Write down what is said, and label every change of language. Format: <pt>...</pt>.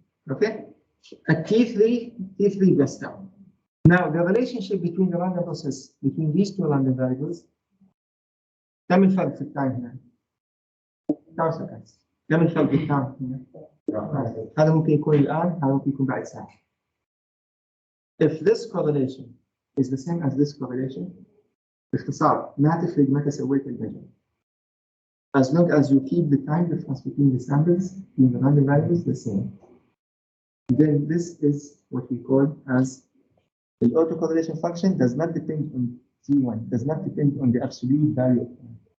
<en>Okay, at T3 plus tau. Now, the relationship between the random process between these two random variables,</en> <ar>كم الفرق في التايم هنا؟</ar> <en>tau seconds.</en> <ar>كم الفرق في التايم هنا؟ هذا ممكن يكون الآن، هذا ممكن يكون بعد ساعة.</ar> <en>If this correlation is the same as this correlation,</en> <ar>باختصار ما تفرق متى سويت المجال.</ar> <en>As long as you keep the time difference between the samples, between the random variables the same, then this is what we call as the autocorrelation function does not depend on T1, does not depend on the absolute value of time.</en>